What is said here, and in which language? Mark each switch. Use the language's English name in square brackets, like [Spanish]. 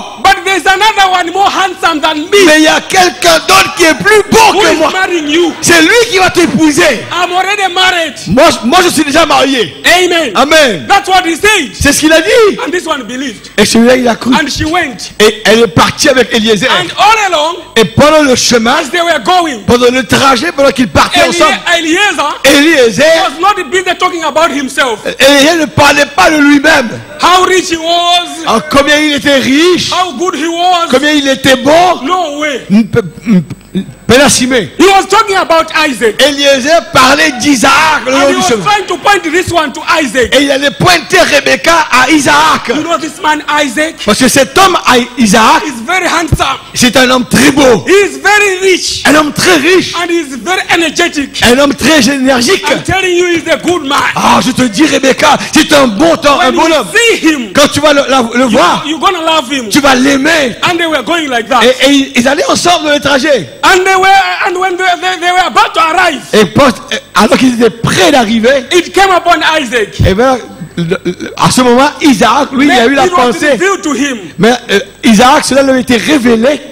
[English] but there's another one more handsome than me [French] mais il y a quelqu'un d'autre qui est plus beau [English] who [French] que [English] is [French] moi. [English] marrying you. [French] C'est lui qui va t'épouser. [English] I'm already married. [French] Moi, je suis déjà marié. [English] Amen. [French] Amen. [English] That's what he said. [French] C'est ce qu'il a dit. [English] And this one believed. [French] Et celui-là, il a cru. [English] And she went. [French] Et elle est partie avec Eliezer. [English] And all along, [French] Et pendant le chemin, [English] as they were going, [French] pendant le trajet, pendant qu'ils partaient ensemble, [English] Eliezer [French] Eliezer [English] was not busy talking about himself. [French] ne parlait pas de lui-même. [English] How rich he was, [French] Alors, combien il était riche, [English] how good he was. [French] combien il était bon. [English] No way. Pélassimé. He was talking about Isaac. [French] Eliezer parlait d'Isaac le long [English] And he [French] du [English] was [French] chemin. [English] trying to point this one to Isaac. [French] Et il allait pointer Rebecca à Isaac. [English] You know this man Isaac [French] Parce que cet homme, Isaac, [English] is very handsome. [French] c'est un homme très beau. [English] He is very rich. [French] Un homme très riche. [English] And he is very energetic. [French] Un homme très énergique. [English] I'm telling you, he's a good man. [French] Ah, je te dis, Rebecca, c'est un bon temps, un [English] When [French] bon [English] you [French] homme. [English] see him, [French] Quand tu vas le voir, [English] you're gonna love him. [French] tu vas l'aimer. [English] And they were going like that. [French] Et ils allaient ensemble dans le trajet. [English] And when they were about to arrive, [French] Et alors qu'ils étaient prêts d'arriver, [English] it came upon Isaac. [French] et bien, à ce moment, Isaac, lui, il a eu la [English] It was [French] pensée. [English] revealed to him. [French] Mais Isaac, cela lui a été révélé